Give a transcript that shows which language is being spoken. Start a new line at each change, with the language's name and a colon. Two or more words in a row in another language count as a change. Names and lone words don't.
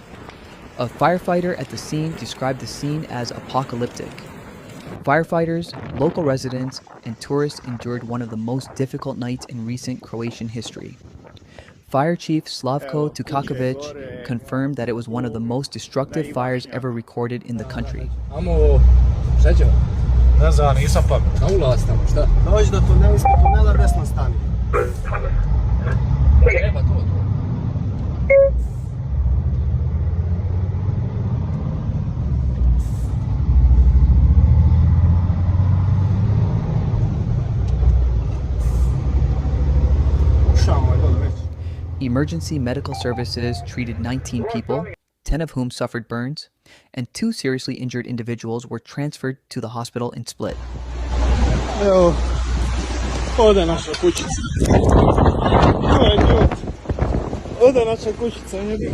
English: A firefighter at the scene described the scene as apocalyptic. Firefighters, local residents, and tourists endured one of the most difficult nights in recent Croatian history. Fire Chief Slavko Tukakovic confirmed that it was one of the most destructive fires ever recorded in the country.
Croatian: Ne znam, nisam pamet. Na ulaz tamo, šta? Dođi do tunela, desno stani. Treba to. Ušamo je dobro već.
English: Emergency medical services treated 19 people, 10 of whom suffered burns, and 2 seriously injured individuals were transferred to the hospital in Split.
Croatian: Evo, ode naša kućica. Ode naša kućica, njegova.